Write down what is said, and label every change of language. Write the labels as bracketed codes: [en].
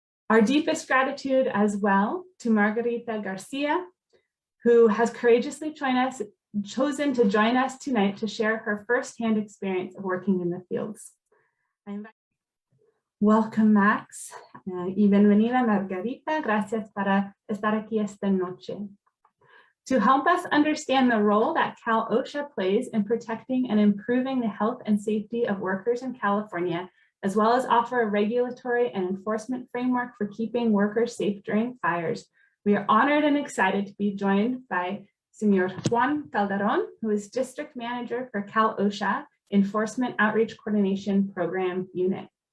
[en] Our deepest gratitude as well to Margarita Garcia, who has courageously chosen to join us tonight to share her firsthand experience of working in the fields. Welcome, [es] Max, y bienvenida, Margarita. Gracias por estar aquí esta noche. [en] To help us understand the role that Cal OSHA plays in protecting and improving the health and safety of workers in California, as well as offer a regulatory and enforcement framework for keeping workers safe during fires, we are honored and excited to be joined by Senor Juan Calderon, who is District Manager for Cal OSHA Enforcement Outreach Coordination Program Unit.